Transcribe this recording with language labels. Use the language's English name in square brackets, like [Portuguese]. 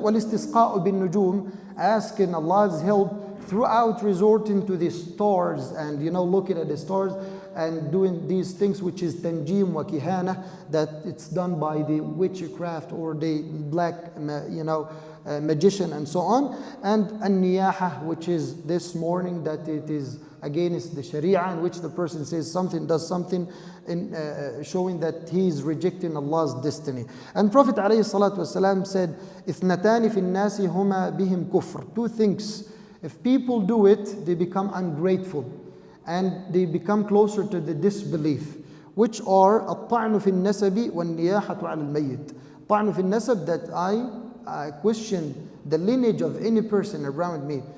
[Arabic] والاستسقاء بالنجوم, [English] asking Allah's help throughout resorting to the stars and looking at the stars and doing these things, which is tanjim wa kihana, that it's done by the witchcraft or the black magician and so on. And an-niyaha, which is this mourning that it is against the sharia, in which the person says something, does something, in showing that he is rejecting Allah's destiny. And Prophet ﷺ said, [Arabic] اثنتان في الناس هما بهم كفر. [English] 2 things, if people do it, they become ungrateful and they become closer to the disbelief, which are [Arabic] الطعن في النسب والنياحة على الميت. طعن في النسب, [English] that I question the lineage of any person around me.